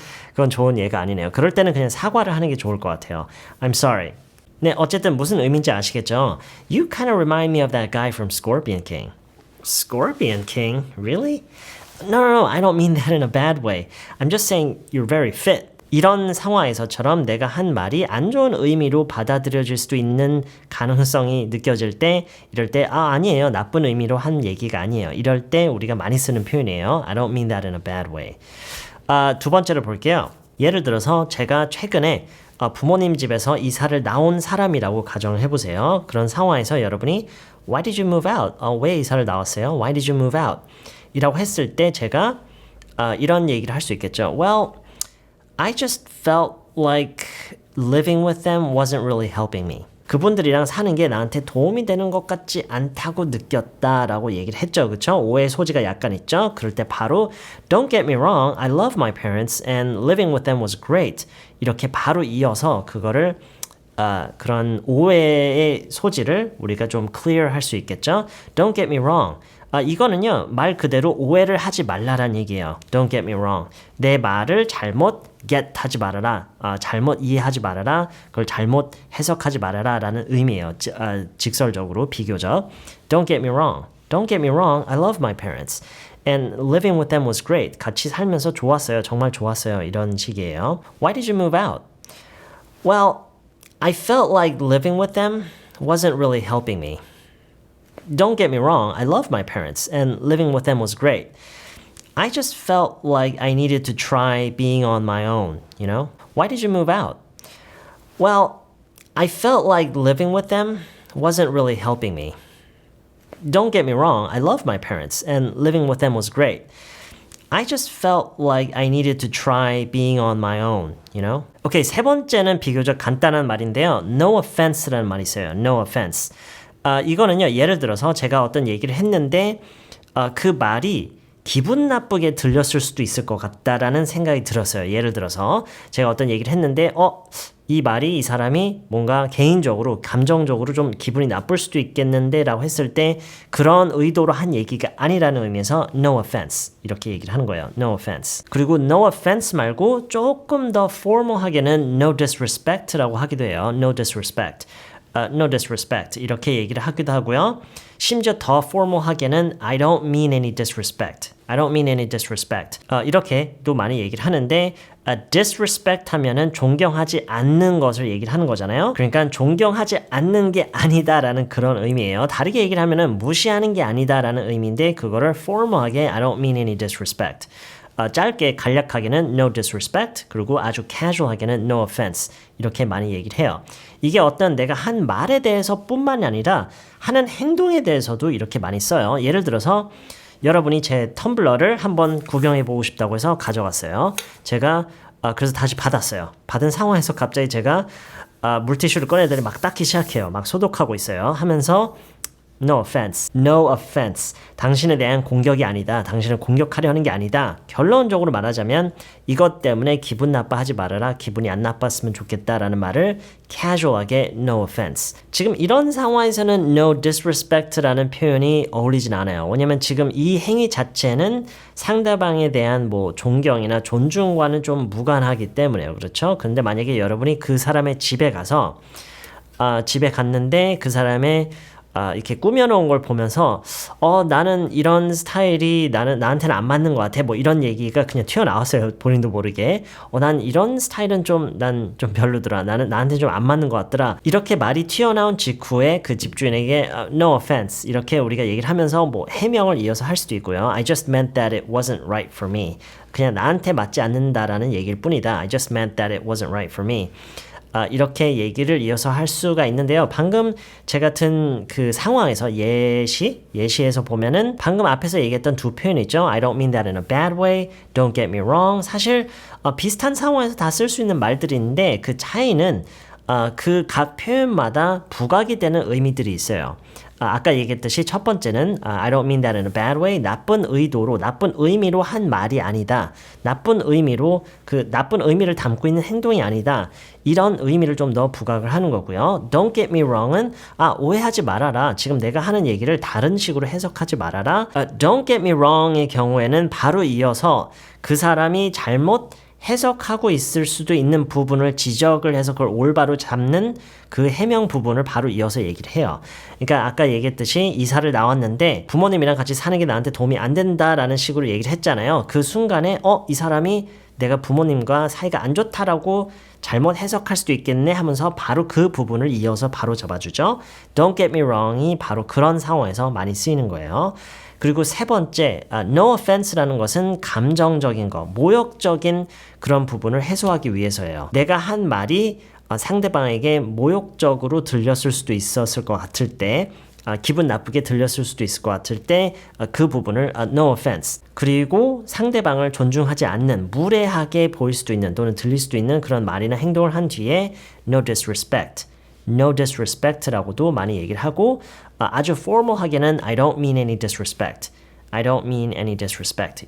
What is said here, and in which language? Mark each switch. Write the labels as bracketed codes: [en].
[ko] 그건 좋은 예가 아니네요. 그럴 때는 그냥 사과를 하는 게 좋을 것 같아요. [en] I'm sorry. [ko] 네, 어쨌든 무슨 의미인지 아시겠죠? [en] You kind of remind me of that guy from Scorpion King. Scorpion King? Really? No, I don't mean that in a bad way. I'm just saying you're very fit. [ko] 이런 상황에서처럼 내가 한 말이 안 좋은 의미로 받아들여질 수도 있는 가능성이 느껴질 때 이럴 때 아니에요. 나쁜 의미로 한 얘기가 아니에요. 이럴 때 우리가 많이 쓰는 표현이에요. [en] I don't mean that in a bad way. [ko] 두 번째로 볼게요. 예를 들어서 제가 최근에 부모님 집에서 이사를 나온 사람이라고 가정을 해보세요. 그런 상황에서 여러분이 [en] Why did you move out? [ko] 왜 이사를 나왔어요? [en] Why did you move out? [ko] 이라고 했을 때 제가 이런 얘기를 할 수 있겠죠. [en] Well, I just felt like living with them wasn't really helping me. [ko] 그분들이랑 사는 게 나한테 도움이 되는 것 같지 않다고 느꼈다라고 얘기를 했죠. 그렇죠? 오해의 소지가 약간 있죠? 그럴 때 바로 [en] Don't get me wrong, I love my parents and living with them was great. [ko] 이렇게 바로 이어서 그거를 그런 오해의 소지를 우리가 좀 clear 할 수 있겠죠? [en] Don't get me wrong. [ko] 이거는요, 말 그대로 오해를 하지 말라란 얘기예요. [en] Don't get me wrong. [ko] 내 말을 잘못 get 하지 말아라. 잘못 이해하지 말아라. 그걸 잘못 해석하지 말아라 라는 의미예요. 직설적으로, 비교적. [en] Don't get me wrong. Don't get me wrong. I love my parents. And living with them was great. [ko] 같이 살면서 좋았어요. 정말 좋았어요. 이런 식이에요. [en] Why did you move out? Well, I felt like living with them wasn't really helping me. Don't get me wrong, I love my parents and living with them was great. I just felt like I needed to try being on my own, you know? Why did you move out? Well, I felt like living with them wasn't really helping me. Don't get me wrong, I love my parents and living with them was great. I just felt like I needed to try being on my own, you know? [ko] 오케이, 세 번째는 비교적 간단한 말인데요. No offense라는 말이 있어요. [en] No offense. [ko] 이거는요, 예를 들어서 제가 어떤 얘기를 했는데 그 말이 기분 나쁘게 들렸을 수도 있을 것 같다라는 생각이 들었어요. 예를 들어서 제가 어떤 얘기를 했는데 이 말이 이 사람이 뭔가 개인적으로 감정적으로 좀 기분이 나쁠 수도 있겠는데 라고 했을 때 그런 의도로 한 얘기가 아니라는 의미에서 no offense 이렇게 얘기를 하는 거예요. No offense. 그리고 no offense 말고 조금 더 formal하게는 no disrespect라고 하기도 해요. No disrespect. No disrespect 이렇게 얘기를 하기도 하고요. 심지어 더 formal하게는 [en] I don't mean any disrespect. I don't mean any disrespect. [ko] 이렇게도 많이 얘기를 하는데 disrespect 하면은 존경하지 않는 것을 얘기를 하는 거잖아요. 그러니까 존경하지 않는 게 아니다라는 그런 의미예요. 다르게 얘기를 하면은 무시하는 게 아니다라는 의미인데 그거를 formal하게 [en] I don't mean any disrespect. [ko] 짧게 간략하게는 no disrespect 그리고 아주 casual하게는 no offense 이렇게 많이 얘기를 해요. 이게 어떤 내가 한 말에 대해서 뿐만이 아니라 하는 행동에 대해서도 이렇게 많이 써요. 예를 들어서 여러분이 제 텀블러를 한번 구경해 보고 싶다고 해서 가져갔어요. 제가 그래서 다시 받았어요. 받은 상황에서 갑자기 제가 물티슈를 꺼내더니 막 닦기 시작해요. 막 소독하고 있어요. 하면서 [en] No offense. No offense. [ko] 당신에 대한 공격이 아니다. 당신을 공격하려 하는 게 아니다. 결론적으로 말하자면 이것 때문에 기분 나빠하지 말아라. 기분이 안 나빴으면 좋겠다라는 말을 casual하게 no offense. 지금 이런 상황에서는 no disrespect라는 표현이 어울리진 않아요. 왜냐면 지금 이 행위 자체는 상대방에 대한 뭐 존경이나 존중과는 좀 무관하기 때문에요. 그렇죠? 근데 만약에 여러분이 그 사람의 집에 가서 집에 갔는데 그 사람의 이렇게 꾸며놓은 걸 보면서 나는 이런 스타일이 나한테는 안 맞는 것 같아 뭐 이런 얘기가 그냥 튀어나왔어요. 본인도 모르게 난 이런 스타일은 난 좀 별로더라. 나한테 좀 안 맞는 것 같더라. 이렇게 말이 튀어나온 직후에 그 집주인에게 no offense 이렇게 우리가 얘기를 하면서 뭐 해명을 이어서 할 수도 있고요. [en] I just meant that it wasn't right for me. [ko] 그냥 나한테 맞지 않는다라는 얘기일 뿐이다. [en] I just meant that it wasn't right for me. [ko] 이렇게 얘기를 이어서 할 수가 있는데요. 방금 제가 든 그 상황에서 예시에서 보면은 방금 앞에서 얘기했던 두 표현 있죠. [en] I don't mean that in a bad way. Don't get me wrong. [ko] 사실 비슷한 상황에서 다 쓸 수 있는 말들인데 그 차이는 그 각 표현마다 부각이 되는 의미들이 있어요. 아까 얘기했듯이 첫 번째는 [en] I don't mean that in a bad way. [ko] 나쁜 의도로, 나쁜 의미로 한 말이 아니다. 나쁜 의미로 그 나쁜 의미를 담고 있는 행동이 아니다. 이런 의미를 좀 더 부각을 하는 거고요. [en] Don't get me wrong [ko] 은 오해하지 말아라. 지금 내가 하는 얘기를 다른 식으로 해석하지 말아라. [en] Don't get me wrong [ko] 의 경우에는 바로 이어서 그 사람이 잘못 해석하고 있을 수도 있는 부분을 지적을 해서 그걸 올바로 잡는 그 해명 부분을 바로 이어서 얘기를 해요. 그러니까 아까 얘기했듯이 이사를 나왔는데 부모님이랑 같이 사는 게 나한테 도움이 안 된다라는 식으로 얘기를 했잖아요. 그 순간에 이 사람이 내가 부모님과 사이가 안 좋다라고 잘못 해석할 수도 있겠네 하면서 바로 그 부분을 이어서 바로 잡아주죠. [en] Don't get me wrong [ko] 이 바로 그런 상황에서 많이 쓰이는 거예요. 그리고 세 번째, no offense라는 것은 감정적인 거, 모욕적인 그런 부분을 해소하기 위해서예요. 내가 한 말이 상대방에게 모욕적으로 들렸을 수도 있었을 것 같을 때, 기분 나쁘게 들렸을 수도 있을 것 같을 때 그 부분을 no offense. 그리고 상대방을 존중하지 않는, 무례하게 보일 수도 있는 또는 들릴 수도 있는 그런 말이나 행동을 한 뒤에 no disrespect. No disrespect라고도 많이 얘기를 하고 아주 formal하게는 [en] I don't mean any disrespect. I don't mean any disrespect.